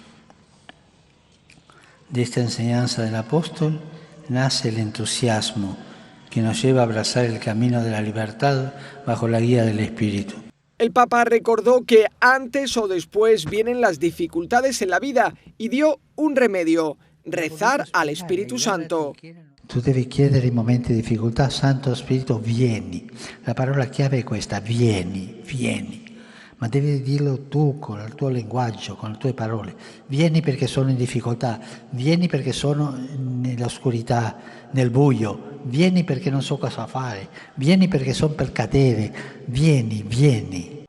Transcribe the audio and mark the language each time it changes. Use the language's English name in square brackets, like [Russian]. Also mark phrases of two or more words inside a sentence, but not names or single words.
[Spanish] De esta enseñanza del apóstol nace el entusiasmo que nos lleva a abrazar el camino de la libertad bajo la guía del Espíritu. El Papa recordó que antes o después vienen las dificultades en la vida y dio un remedio: rezar al Espíritu Santo. [Italian] Tu devi chiedere in momenti di difficoltà: Santo Spirito, vieni. La parola chiave è questa: vieni, vieni. Ma devi dirlo tu con il tuo linguaggio, con le tue parole. Vieni perché sono in difficoltà, vieni perché sono nell'oscurità, nel buio, vieni perché non so cosa fare, vieni perché sono per cadere, vieni, vieni.